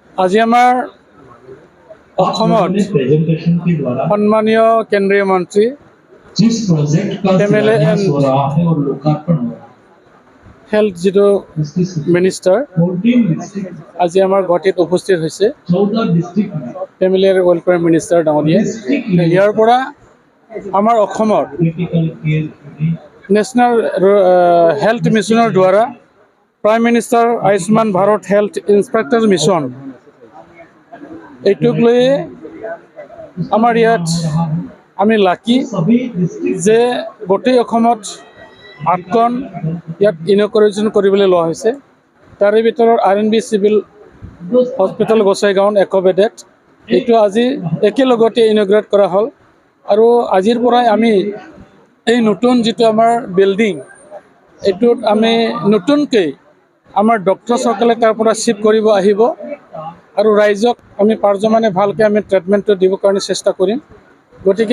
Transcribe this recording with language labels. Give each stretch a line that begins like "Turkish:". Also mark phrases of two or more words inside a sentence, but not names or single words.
Assamese: আজি আমাৰ অসমত সন্মানীয় কেন্দ্ৰীয় মন্ত্ৰী
Hindi: जिस प्रोजेक्ट का MLA शिलान्यास and हो रहा है और लोकार्पण हो रहा है
Assamese: হেল্থ যিটো মিনিষ্টাৰ
Hindi: 14 डिस्ट्रिक्ट
Assamese: আজি আমাৰ গুৱাহাটীত উপস্থিত হৈছে
Hindi: 14 डिस्ट्रिक्ट में
Assamese: ফেমিলি আৰু
English: welfare minister
Assamese: ডাঙৰীয়া ইয়াৰ পৰা আমাৰ অসমৰ
English: critical care unit
Assamese: নেশ্যনেল হেল্থ মিছনৰ দ্বাৰা প্ৰাইম মিনিষ্টাৰ আয়ুষ্মান ভাৰত হেল্থ ইনস্পেক্টৰ মিছন এইটোক লৈ আমাৰ ইয়াত আমি লাকি
Hindi: सभी डिस्ट्रिक्ट
Assamese: যে গোটেই অসমত 8খন ইয়াত ইনঅগ্ৰেশ্যন কৰিবলৈ লোৱা হৈছে তাৰে ভিতৰত RNB চিভিল হস্পিটেল গোসাইগাঁও একোবেডেড এইটো আজি একেলগতে ইনঅগ্ৰেট কৰা হ'ল আৰু আজিৰ পৰাই আমি এই নতুন যিটো আমাৰ বিল্ডিং এইটোত আমি নতুনকৈ আমাৰ ডক্টৰসকলে তাৰ পৰা শিফ্ট কৰিব আহিব আৰু ৰাইজক আমি পাৰ্যমানে ভালকৈ আমি ট্ৰিটমেণ্টটো দিবৰ কাৰণে চেষ্টা কৰিম গতিকে